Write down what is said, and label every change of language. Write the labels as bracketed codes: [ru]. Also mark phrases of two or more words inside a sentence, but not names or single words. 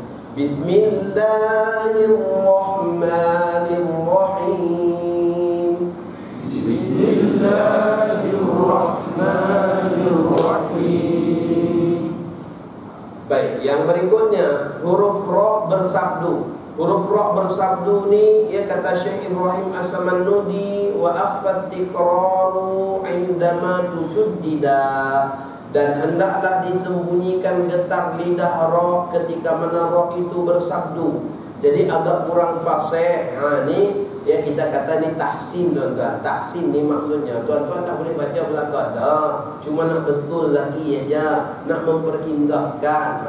[ar] بسم الله الرحمن الرحيم. بسم الله الرحمن الرحيم. [ms] Baik, yang berikutnya huruf ra bersabdu. Huruf ra bersabdu ni, ya, kata Syekh Ibrahim As-Samannudi, [ar] وأخف تكرار عندما تشددا, [ms] dan hendaklah disembunyikan getar lidah ra ketika mana ra itu bersabdu. Jadi agak kurang fasih. Ni ya kita kata ni tahsin tuan-tuan. Tahsin ni maksudnya tuan-tuan tak boleh baca belakang dah, cuma nak betul lagi aja, nak memperindahkan.